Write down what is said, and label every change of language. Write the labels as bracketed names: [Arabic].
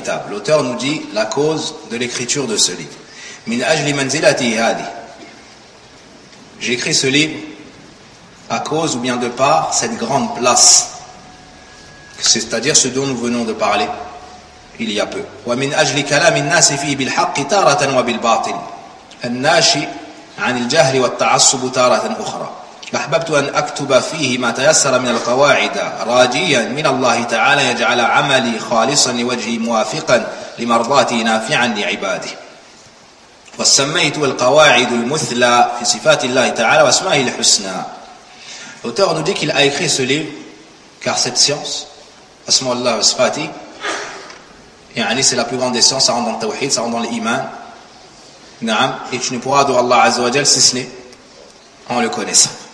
[French] L'auteur nous dit la cause de l'écriture de ce livre. J'écris ce livre à cause ou bien de par cette grande place, c'est-à-dire ce dont nous venons de parler, il y a peu. [Arabic] ومن أجل كلام الناس فيه بالحق تارة وبالباطل الناشئ عن الجهل والتعصب تارة أخرى. أحببت أن أكتب فيه ما تيسر من القواعد راجيا من الله تعالى يجعل عملي خالصا لوجهه موافقا لمرضاته نافعا لعباده. وسميت القواعد المثلى في صفات الله تعالى واسمائه الحسنى. [French] L'auteur nous dit qu'il a écrit ce livre car cette science, asma Allah wa sifati, c'est la plus grande des sciences, ça rentre dans le tawhid, ça rentre dans l'iman. Et tu ne pourras adorer Allah Azza wa Jal si ce n'est en le connaissant.